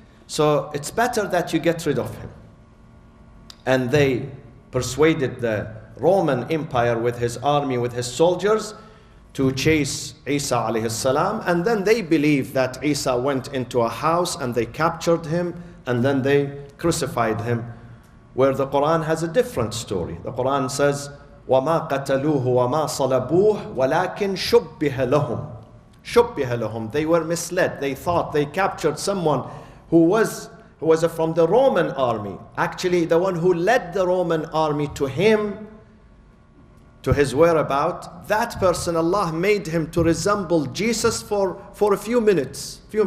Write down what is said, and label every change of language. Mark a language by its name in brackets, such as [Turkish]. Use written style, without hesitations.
[English] So it's better that you get rid of him. And they persuaded the Roman Empire with his army, with his soldiers, to chase Isa alayhi salam. And then they believed that Isa went into a house and they captured him and then they crucified him, where the Quran has a different story. The Quran says, [Arabic] وَمَا قَتَلُوهُ وَمَا صَلَبُوهُ وَلَكِنْ شُبِّهَ لَهُمْ. شُبِّهَ لَهُمْ. [English] They were misled. They thought they captured someone who was from the Roman army. Actually, the one who led the Roman army to him, to his whereabout, that person, Allah made him to resemble Jesus for a few minutes.